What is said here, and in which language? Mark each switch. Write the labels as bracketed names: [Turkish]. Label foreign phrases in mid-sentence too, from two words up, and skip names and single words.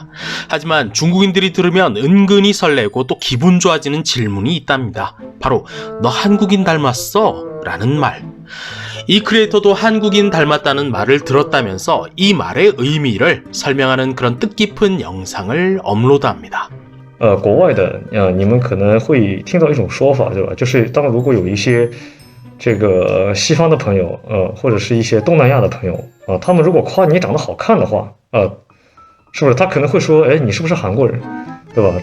[Korean] 하지만 중국인들이 들으면 은근히 설레고 또 기분 좋아지는 질문이 있답니다. 바로 너 한국인 닮았어? 라는 말. 이 크리에이터도 한국인 닮았다는 말을 들었다면서 이 말의 의미를 설명하는 그런 뜻깊은 영상을 업로드합니다. [Chinese] 国外的你们可能会听到一种说法，对吧？就是当如果有一些这个西方的朋友，或者是一些东南亚的朋友他们如果夸你长得好看的话，是不是他可能会说，哎，你是不是韩国人，对吧？